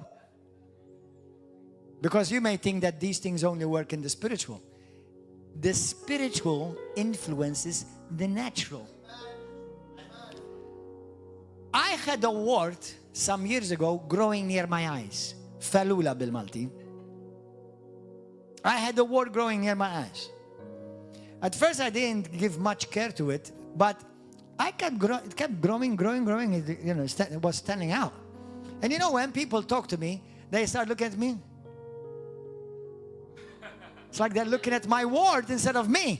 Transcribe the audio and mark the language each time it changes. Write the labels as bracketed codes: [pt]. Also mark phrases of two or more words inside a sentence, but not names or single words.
[en] Because you may think that these things only work in the spiritual. The spiritual influences the natural. I had a wart some years ago growing near my eyes. [mt] Falula bil-Malti. [en] I had a wart growing near my eyes. At first I didn't give much care to it, but it kept growing. It was standing out. And you know, when people talk to me, they start looking at me. It's like they're looking at my word instead of me.